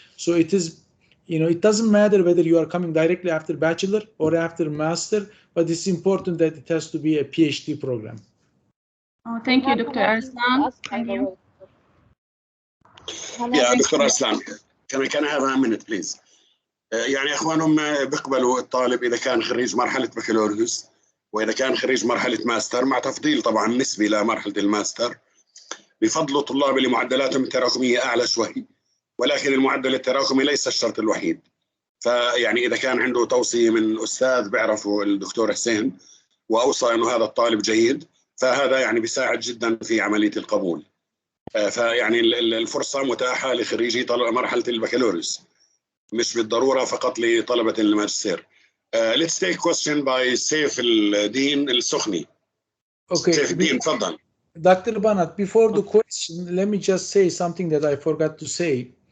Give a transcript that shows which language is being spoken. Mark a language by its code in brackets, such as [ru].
[en] So it is, it doesn't matter whether you are coming directly after bachelor or after master, but it's important that it has to be a PhD program. Oh, thank you, Dr. Arslan. Thank you. Yeah, Dr. Arslan, can I have a minute, please? [ar] يعني اخوانهم بيقبلوا الطالب اذا كان خريج مرحله بكالوريوس واذا كان خريج مرحله ماستر، مع تفضيل طبعا نسبي لمرحله الماستر. بفضلوا طلاب اللي معدلاتهم التراكميه اعلى شوي، ولكن المعدل التراكمي ليس الشرط الوحيد. فيعني اذا كان عنده توصيه من استاذ بيعرفه الدكتور حسين واوصى انه هذا الطالب جيد، فهذا يعني بيساعد جدا في عمليه القبول. فيعني الفرصه متاحه لخريجي مرحله البكالوريوس، مش بالضرورة فقط لطلبة الماجستير. [en] Let's take question by سيف الدين السخني. Okay. [ar] سيف الدين تفضل. [en] Dr. Banat, before the question, let me just say something that I forgot to say.